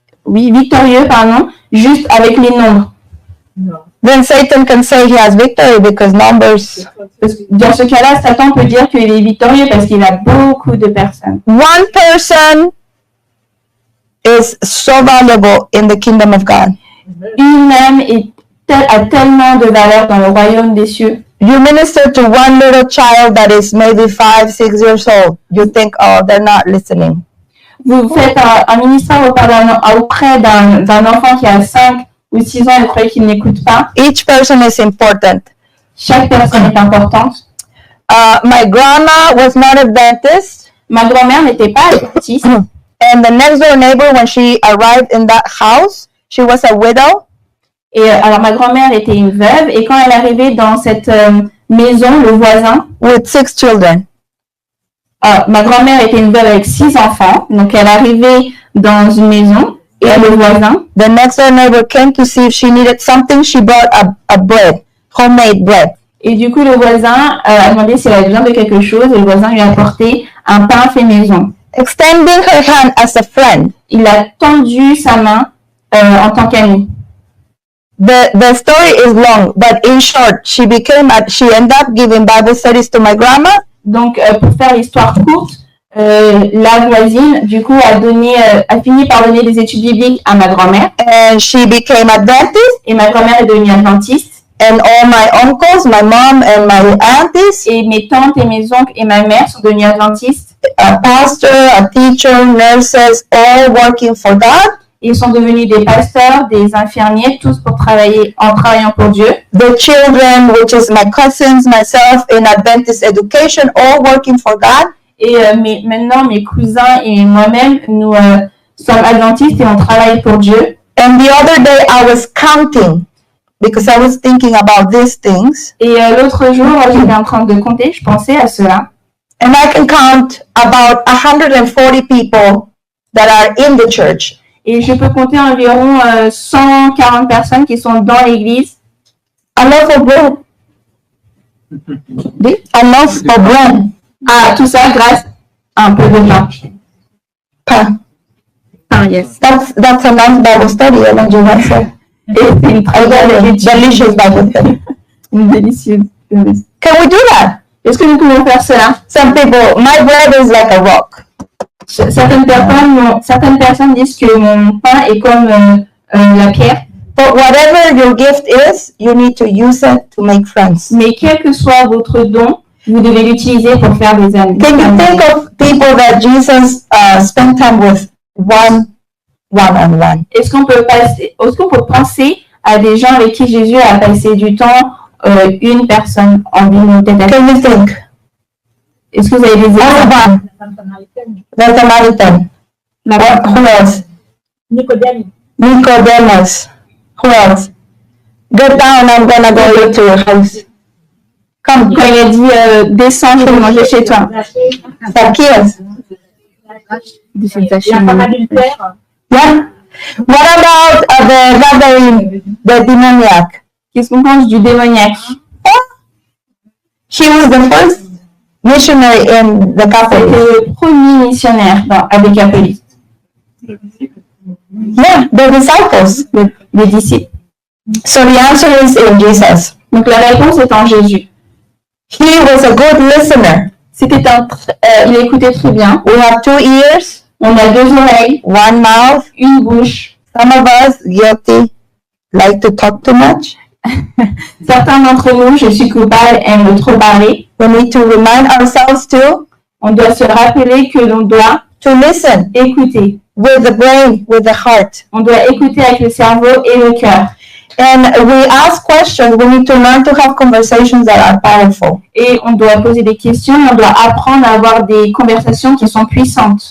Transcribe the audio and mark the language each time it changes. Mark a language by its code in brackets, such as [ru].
[fr] oui, victorieux, pardon, juste avec les nombres. [en] Then Satan can say he has victory because numbers. [fr] Parce que dans ce cas-là, Satan peut dire qu'il est victorieux parce qu'il a beaucoup de personnes. [en] One person is so valuable in the kingdom of God. [fr] Une âme a tellement de valeur dans le royaume des cieux. [en] You minister to one little child that is maybe 5, 6 years old. You think, oh, they're not listening. [fr] Vous faites un ministère auprès d'un enfant qui a 5 ou 6 ans et vous croyez qu'il n'écoute pas. [en] Each person is important. [fr] Chaque personne est importante. [en] My grandma was not a dentist. [fr] Ma grand-mère n'était pas adventiste. [en] And the next door neighbor, when she arrived in that house, she was a widow. [fr] Et alors ma grand-mère était une veuve et quand elle arrivait dans cette maison, le voisin, [en] With 6 children. [fr] ma grand-mère était une veuve avec 6 enfants, donc elle arrivait dans une maison et le voisin, [en] The next door neighbor came to see if she needed something. She brought a bread, homemade bread. [fr] et du coup le voisin a demandé si elle avait besoin de quelque chose et le voisin lui a apporté un pain fait maison. [en] Extending her hand as a friend. [fr] Il a tendu sa main en tant qu'ami. [en] The story is long, but in short, she ended up giving Bible studies to my grandma. [fr] Donc pour faire l'histoire courte, la voisine du coup a fini par donner des études bibliques à ma grand-mère [en] And she became a dentist. [fr] et ma grand-mère est devenue adventiste. [en] And all my uncles, my mom and my aunties, [fr] Et mes tantes et mes oncles et ma mère sont devenus adventistes. [en] a pastor, a teacher, nurses, all working for God. [fr] Ils sont devenus des pasteurs, des infirmiers, tous en travaillant pour Dieu. [en] The children, which is my cousins, myself, in Adventist education, all working for God. [fr] Et maintenant, mes cousins et moi-même, nous sommes adventistes et on travaille pour Dieu. [en] And the other day I was counting because I was thinking about these things. [fr] Et l'autre jour, j'étais en train de compter, je pensais à cela. [en] And I can count about 140 people that are in the church. [fr] Et je peux compter environ 140 personnes qui sont dans l'église. [en] A loaf of bread. A loaf of bread. [fr] Ah, tout ça grâce à un peu de pain. Pain. [en] Ah, yes. That's a nice Bible study, Ellen G. White. [fr] Et c'est une très bonne [en] Delicious Bible study. [fr] une délicieuse. [en] Can we do that? [fr] Est-ce que nous pouvons faire cela? [en] Some people, my bread is like a rock. [fr] Certaines personnes disent que mon pain est comme la pierre. [en] But whatever your gift is, you need to use it to make friends. [fr] Mais quel que soit votre don, vous devez l'utiliser pour faire des amis. [en] Can you think of people that Jesus spent time with one-on-one? [fr] Est-ce qu'on peut penser à des gens avec qui Jésus a passé du temps, une personne en binôme tête à tête? [en] Can you think? [fr] Est-ce que vous avez des exemples? [en] The Samaritan. Who else? Nicodemus. Who else? Get down, I'm gonna go to your house. [fr] Quand il a dit descends, je vais manger chez toi. [en] Zacchaeus. Yeah. What about the Gadarene, the demoniac? [fr] Qu'est-ce qu'on pense du démoniaque? [en] She was the first missionary in the [fr] C'était [en] Catholic. [fr] le premier missionnaire avec catholiques. [en] Yeah, the disciples. [fr] Les disciples. [en] So the answer is in Jesus. [fr] Donc la réponse est en Jésus. [en] He was a good listener. [fr] Il écoutait très bien. [en] We have 2 ears, [fr] On a 2 oreilles, [en] one mouth. [fr] une bouche. [en] Some of us guilty, like to talk too much. [fr] Certains d'entre nous, je suis coupable, aiment trop parler. [en] We need to remind ourselves [fr] On doit se rappeler que l'on doit [en] to listen [fr] écouter. [en] with the brain, with the heart. [fr] On doit écouter avec le cerveau et le cœur. [en] And we ask questions. We need to learn to have conversations that are powerful. [fr] Et on doit poser des questions, on doit apprendre à avoir des conversations qui sont puissantes.